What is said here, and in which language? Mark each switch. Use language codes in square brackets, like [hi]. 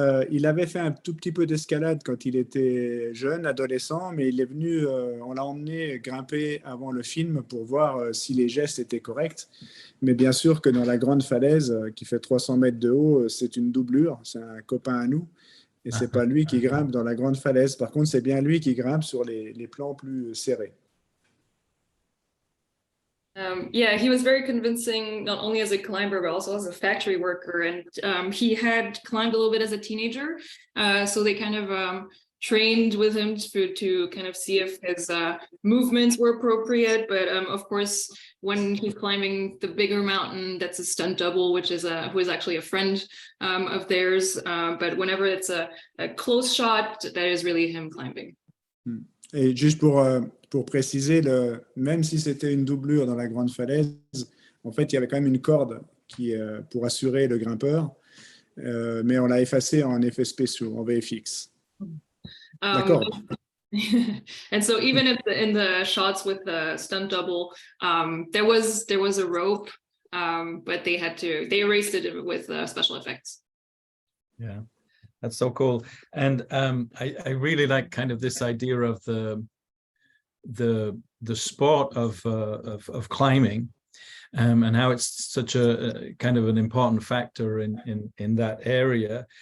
[fr] Il avait fait un tout petit peu d'escalade quand il était jeune, adolescent, mais il est venu, on l'a emmené grimper avant le film pour voir si les gestes étaient corrects. Mais bien sûr que dans la grande falaise qui fait 300 mètres de haut, c'est une doublure, c'est un copain à nous. Et c'est pas lui qui grimpe dans la grande falaise. Par contre, c'est bien lui qui grimpe sur les plans plus serrés. [en] Yeah, he was very convincing, not only as a climber, but also as a factory worker. And he had climbed a little bit as a teenager. So they kind of trained with him to kind of see if his movements were appropriate. But of course, when he's climbing the bigger mountain, that's a stunt double, which is who is actually a friend of theirs. But whenever it's a close shot, that is really him climbing. [fr] Et juste pour préciser, même si c'était une doublure dans la grande falaise, en fait, il y avait quand même une corde pour assurer le grimpeur, mais on l'a effacé en effets spéciaux, en VFX. D'accord. [en] And so even in the shots with the stunt double, there was a rope, but they erased it with special effects. Yeah. That's so cool. And I really like kind of this idea of the sport of climbing, and how it's such a kind of an important factor in that area.